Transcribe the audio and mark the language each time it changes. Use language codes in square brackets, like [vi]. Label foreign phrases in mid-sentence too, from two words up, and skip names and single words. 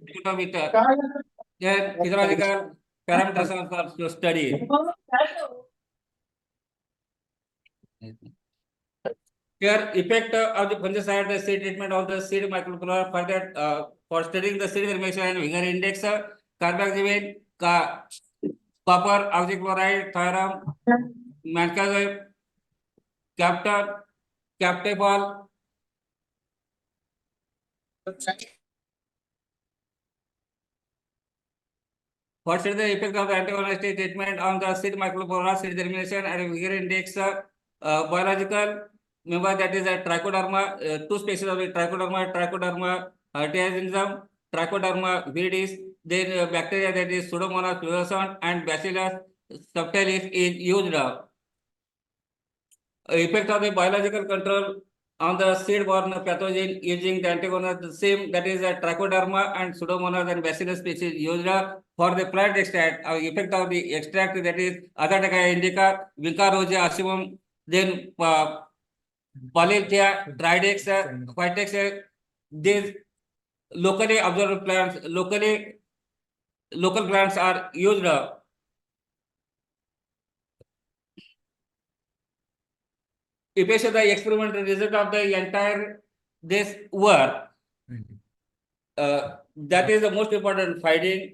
[en] Then physiological parameters are studied. Here, effect of the fungicide, the seed treatment of the seed microflora for that for studying the seed germination and vigor index, carbamazepine, copper, oxychloride, thiram, mancozeb, captafol. For study the effect of the antagonistic treatment on the seed microflora, seed germination, and vigor index, biological member, that is a trichoderma, two species of the trichoderma artianism, trichoderma viridis. Then bacteria, that is Pseudomonas fluorescens and Bacillus subtilis is used. Effect of the biological control on the seed-borne pathogen using the antagonist, the same, that is a trichoderma and Pseudomonas and Bacillus species used for the plant extract. Effect of the extract, that is Azadirachta indica, Vinca rosea asimum, then Polythia, Tridex, Phytex. These locally observed plants, local plants are used. If you show the experimental result of the entire this work, that is the most important finding.